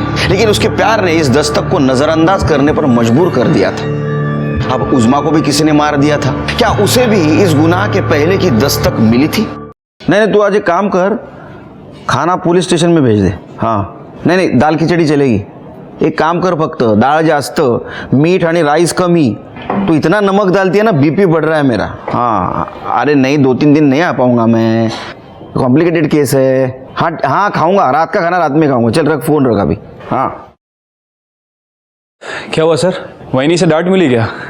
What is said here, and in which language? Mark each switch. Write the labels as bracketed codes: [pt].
[hi] लेकिन उसके प्यार ने इस दस्तक को नजरअंदाज करने पर मजबूर कर दिया था। अब उज़मा को भी किसी ने मार दिया था। क्या उसे भी इस गुनाह के पहले की दस्तक मिली थी? नहीं, तू आज एक काम कर, खाना पुलिस स्टेशन में भेज दे। हाँ, नहीं, दाल खिचड़ी चलेगी। एक काम कर, [mr] फक्त डाळ जास्त, मीठ आणि राईस कमी। [hi] तू इतना नमक डालती है ना, बीपी बढ़ रहा है मेरा। हाँ, अरे नहीं, 2-3 दिन नहीं आ पाऊंगा मैं, कॉम्प्लिकेटेड केस है। हाँ खाऊंगा, रात का खाना रात में खाऊंगा। चल रख, फोन रख अभी। हाँ, क्या हुआ सर, वहीं से डांट मिली क्या?